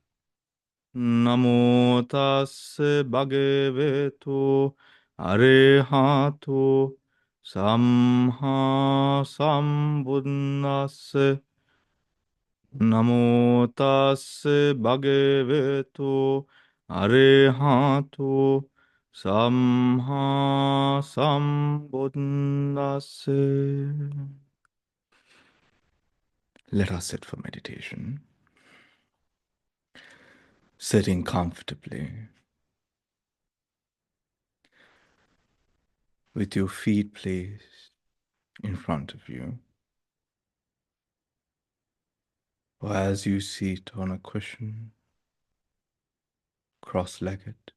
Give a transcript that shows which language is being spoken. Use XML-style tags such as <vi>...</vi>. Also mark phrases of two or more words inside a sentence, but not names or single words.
<pi>Namo tassa bhagavato arahato samma sambuddhassa. Namo tassa bhagavato arahato samma sambuddhassa.</pi> <en>Let us sit for meditation, sitting comfortably with your feet placed in front of you, or as you sit on a cushion, cross-legged,</en>